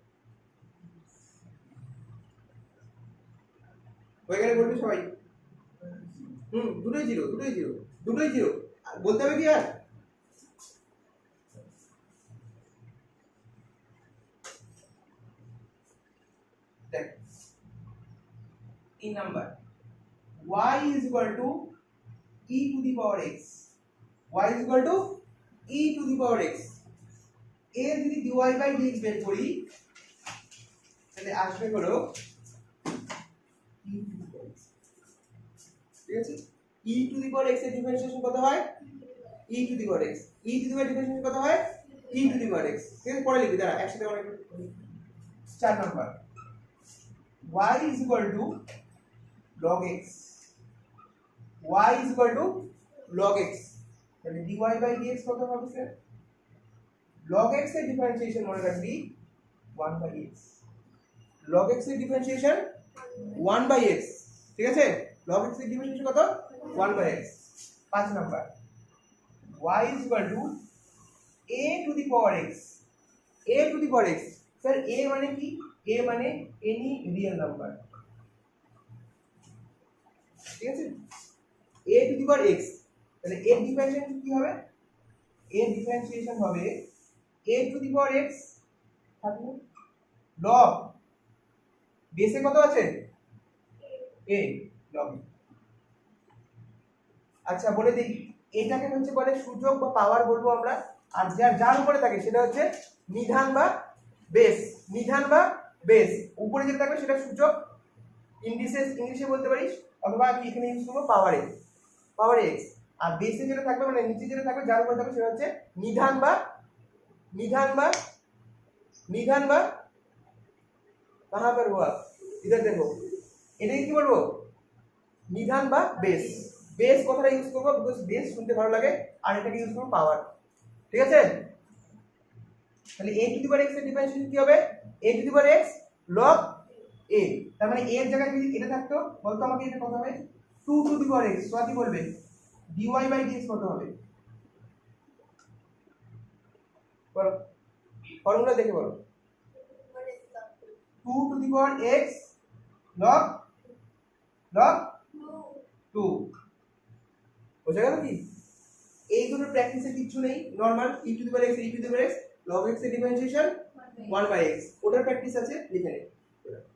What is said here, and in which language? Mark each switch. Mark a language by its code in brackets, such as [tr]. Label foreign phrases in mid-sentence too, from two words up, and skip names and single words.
[bn] হয়ে গেলে বলবি সবাই দুটোই 0 দুটোই 0 বলতে হবে কি আর? [en] দেখ 3 নাম্বার y is equal to e to the power x, y is equal to e to the power x। [bn] এর যদি [en] dy by dx [bn] বের করি তাহলে আসবে হলো [en] e to the power x, [bn] ঠিক আছে। [en] e to the power x এর ডিফারেন্সিয়েশন [bn] কত হয়? [en] e to the power x, e to the power ডিফারেন্সিয়েশন [bn] কত হয়? [en] e to the power x। [bn] ঠিক আছে, পরে লিখবি, দাঁড়া একসাথে অনেক। [en] 4 নাম্বার y is equal to log x, y is equal to log x, তাহলে dy by dx [bn] কত হবে [en] স্যার? log x এর ডিফারেন্সিয়েশন [bn] মনে রাখবি [en] 1 by x, log x এর ডিফারেন্সিয়েশন 1 by x, [bn] ঠিক আছে। [en] log x এর ডিফারেন্সিয়েশন কত? 1 by x। 5 নাম্বার y is equal to a to the power x, a to the power x স্যার a [bn] মানে কি? a মানে [en] any real number, [bn] ঠিক আছে। [en] a to the power x, [bn] তাহলে এর [en] ডিফারেন্সিয়েশন [bn] কি হবে? এর ডিফারেন্সিয়েশন হবে [en] a to the power x [bn] থাকবে log বেসে কত আছে? [en] a log। [bn] আচ্ছা বলে দিই, এটাকে হচ্ছে বলে সূচক বা পাওয়ার বলবো আমরা। আর যার উপরে থাকে সেটা হচ্ছে নিধান বা বেস, নিধান বা বেস। উপরে যেটা থাকবে সেটা সূচক, ইন্ডিসেস ইংলিশে বলতে পারিস, অথবা আমি এখানে ইউজ করবো [en] power x. [bn] আর বেসে যেটা থাকবে মানে নিচে যেটা থাকবে যার উপরে থাকবে সেটা হচ্ছে নিধান বা [hi] कहां पर हुआ? इधर देखो, [bn] এটাকে কি বলবো? নিধান বা বেস। বেস কথাটা ইউজ করবো [en] because base [bn] শুনতে ভালো লাগে, আর এটাকে ইউজ করবো পাওয়ার, ঠিক আছে। তাহলে [en] a to the power x [bn] এর ডিফারেন্সিয়েশন কি হবে? [en] a to the power x log a, [bn] তার মানে a এর জায়গায় যদি এটা থাকতো বলতো আমাকে এটা কত হবে? [en] 2 to the power x. সোয়াতি বলবে dy by dx [bn] কত হবে? বলো ফর্মুলা দেখে বলো। [en] 2 to the power x log 2 [bn] বুঝা গেল কি? এই দুটো প্র্যাকটিসে কিছু নেই, নরমাল [en] e to the power x log x [bn] এর ডিফারেন্সিয়েশন [en] 1 by x, [bn] ওটার প্র্যাকটিস আছে, লিখে নে।